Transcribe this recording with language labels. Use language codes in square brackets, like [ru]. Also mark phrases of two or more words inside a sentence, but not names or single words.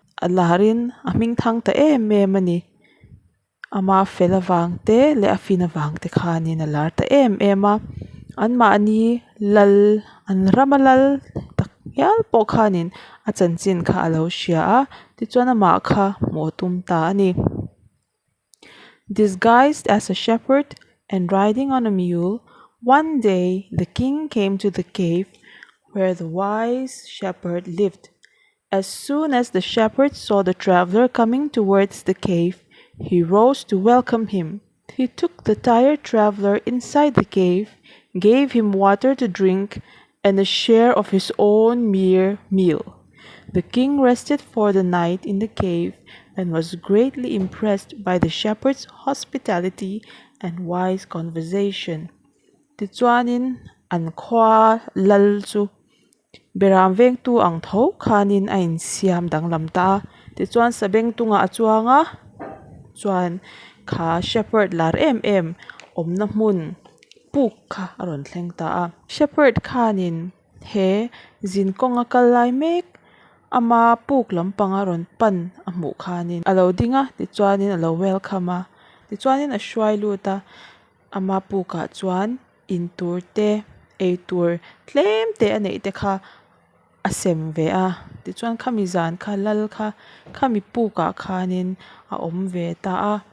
[lus] Alarin aming thang ta ema ni. Ama fela wang te le afina wang te khani na lar ta ema. An ma ani lal an ramalal tak yal po khanin a chanchin kha alo sia a ti chuan ama kha motum ta ani. [en] Disguised as a shepherd and riding on a mule, one day the king came to the cave where the wise shepherd lived. As soon as the shepherd saw the traveler coming towards the cave, he rose to welcome him. He took the tired traveler inside the cave, gave him water to drink, and a share of his own meal. The king rested for the night in the cave and was greatly impressed by the shepherd's hospitality and wise conversation. [lus] Tichuanin an khwa lal chu beram veng tu ang tho khanin a in siam dang lam ta tichuan sabeng tunga achuanga chuan kha shepherd lar em omna hmun puk kha aron thleng ta a shepherd khanin he zin konga kal lai mek ama puk lampang aron pan amu khanin alo dinga tichuanin alo welcome a tichuanin a hruai luta ama puka chuan in tur te eitur tlem te anei te kha asem ve a tichuan khami zan kha lal kha khami puka khanin a om ve ta a